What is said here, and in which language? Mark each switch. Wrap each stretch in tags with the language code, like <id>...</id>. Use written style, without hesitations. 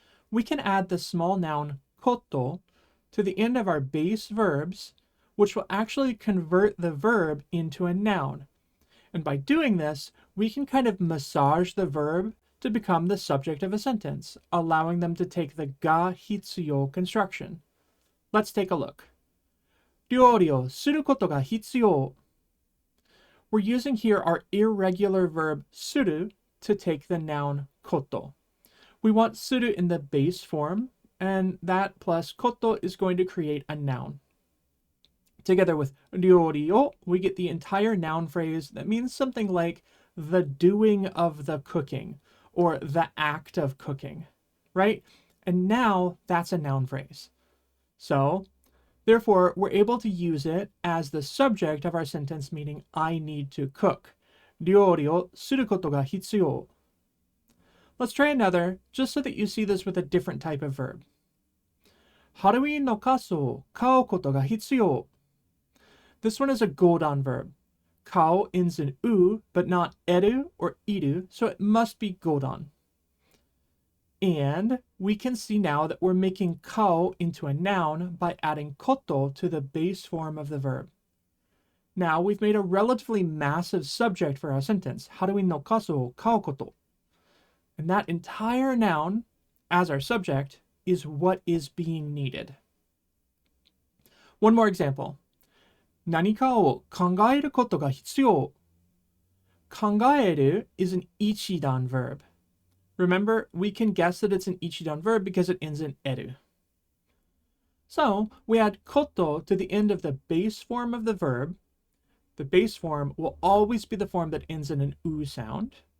<en>We can add the small noun koto to the end of our base verbs, which will actually convert the verb into a noun. And by doing this, we can kind of massage the verb to become the subject of a sentence, allowing them to take the ga hitsuyo construction. Let's take a look.</en> <ja>料理をすることが必要.</ja> <en>We're using here our irregular verb suru to take the noun koto. We want suru in the base form, and that plus koto is going to create a noun. Together with ryori o, we get the entire noun phrase that means something like the doing of the cooking, or the act of cooking, right? And now that's a noun phrase. So, therefore, we're able to use it as the subject of our sentence, meaning I need to cook.</en> <ja>料理をすることが必要.</ja> <en>Let's try another, just so that you see this with a different type of verb.</en> <ja>ハロウィンの傘を買うことが必要.</ja> <en>This one is a godan verb. Kao ends in u, but not eru or iru, so it must be godan. And we can see now that we're making kao into a noun by adding koto to the base form of the verb. Now we've made a relatively massive subject for our sentence.</en> <ja>Haruin no kasu o kao koto.</ja> <en>And that entire noun, as our subject, is what is being needed. One more example.</en> <ja>何かを考えることが必要.</ja> <en>考える is an ichidan verb. Remember, we can guess that it's an ichidan verb because it ends in eru. So, we add koto to the end of the base form of the verb. The base form will always be the form that ends in an u sound.</en>